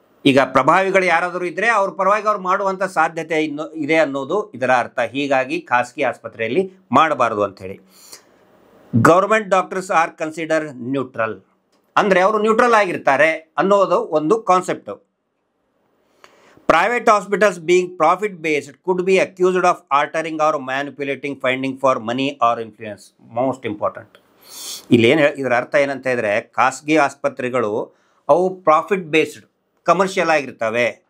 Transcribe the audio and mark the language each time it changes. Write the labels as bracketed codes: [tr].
[kn] ಈಗ ಪ್ರಭಾವಿಗಳು ಯಾರಾದರೂ ಇದ್ದರೆ ಅವ್ರ ಪರವಾಗಿ ಅವ್ರು ಮಾಡುವಂಥ ಸಾಧ್ಯತೆ ಇದೆ ಅನ್ನೋದು ಇದರ ಅರ್ಥ. ಹೀಗಾಗಿ ಖಾಸಗಿ ಆಸ್ಪತ್ರೆಯಲ್ಲಿ ಮಾಡಬಾರ್ದು ಅಂಥೇಳಿ. [en] government doctors are consider neutral, [kn] ಅಂದರೆ ಅವರು ನ್ಯೂಟ್ರಲ್ ಆಗಿರ್ತಾರೆ ಅನ್ನೋದು ಒಂದು concept. [en] Private hospitals being profit-based could be accused of altering or manipulating finding for money or influence. Most important. [kn] ಇಲ್ಲೇನು ಇದರ ಅರ್ಥ ಏನಂತ ಹೇಳಿದರೆ, ಖಾಸಗಿ ಆಸ್ಪತ್ರೆಗಳು ಅವು ಪ್ರಾಫಿಟ್ ಬೇಸ್ಡ್, ಕಮರ್ಷಿಯಲ್ ಆಗಿರ್ತವೆ.